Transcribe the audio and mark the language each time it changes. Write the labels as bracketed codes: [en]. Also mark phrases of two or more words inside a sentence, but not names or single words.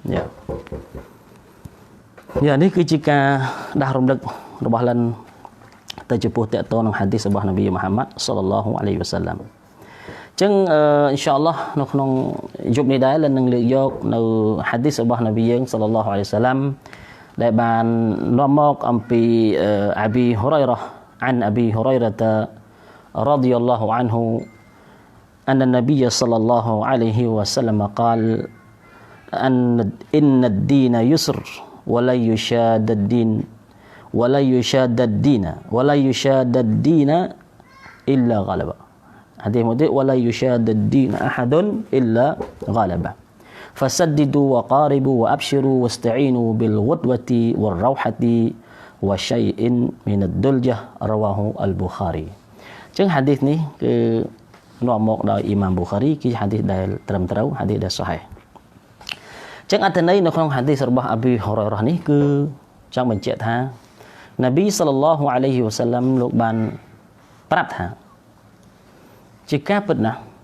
[km] យ៉ានេះគឺជាការដាស់រំលឹករបស់លិនទៅចំពោះតកតនឹងហាឌីសរបស់នប៊ីមូហាម៉ាត់ [ar] صلى الله عليه وسلم [km] អញ្ចឹង [ar] إن شاء الله [km] នៅក្នុងយប់នេះដែរលិននឹងលើកយកនៅហាឌីសរបស់នប៊ីយើង [ar] صلى الله عليه وسلم [km] ដែលបាននាំមកអំពីអាប៊ីហ៊ុរ៉ៃរ៉ា [ar] عن أبي هريرة رضي الله عنه أن النبي صلى الله عليه وسلم قال إن الدين يسر ولا يشاد الدين إلا غلبه حديث مدي ولا يشاد الدين أحد إلا غلبه فسددوا وقاربوا وأبشروا واستعينوا بالغدوة والروحة وشيء من الدلجة رواه البخاري [km] ចឹងហាឌីសនេះគឺនាំមកដោយអ៊ីម៉ាមប៊ូខារីគឺហាឌីសដែលត្រឹមត្រូវហាឌីសដែលសុហេះចឹងអត្ថន័យនៅក្នុងហាឌីសរបស់អាប៊ីហ៊ុរ៉ៃរ៉ានេះគឺចង់បញ្ជាក់ថានប៊ី [ar] صلى الله عليه وسلم [km] លោកបានប្រាប់ថាជាការពិតណាស់